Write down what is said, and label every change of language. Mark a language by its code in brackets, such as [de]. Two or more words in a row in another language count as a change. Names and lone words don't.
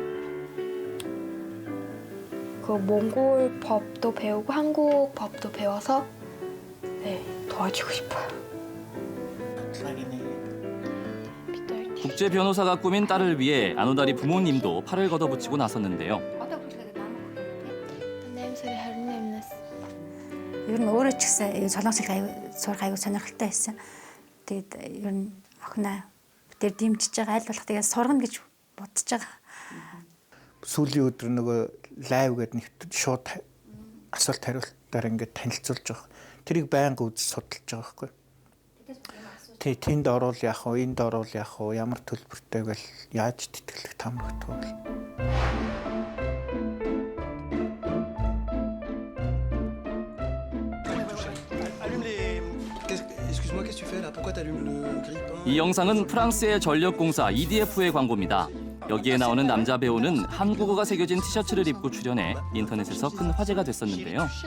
[ko] 그 몽골 법도 배우고 한국 법도 배워서 네, 도와주고 싶어요. 국제 변호사가 꾸민 딸을 위해 아노다리 부모님도 팔을 걷어붙이고 나섰는데요. [mn] ер нь өөрөө ч гэсэн солонгос хэл сурах аягүй сонирхолтой байсан. Тэгээд ер нь охиноо тэр дэмжиж байгаа аль болох тэгээд сургана гэж бодож байгаа. Сүүлийн өдөр нөгөө лайв гэдэг нэг шууд асуулт хариултаар ингээд танилцуулж байгаа. Тэрийг байнга үзэж судалж байгаа байхгүй. Тэнд орвол яах вэ? Энд орвол яах вэ? Ямар төлбөртэй гэл яаж тэтгэлэг тамагтгүй. [ko] 이 영상은 프랑스의 전력공사 EDF의 광고입니다. 여기에 나오는 남자 배우는 한국어가 새겨진 티셔츠를 입고 출연해 인터넷에서 큰 화제가 됐었는데요.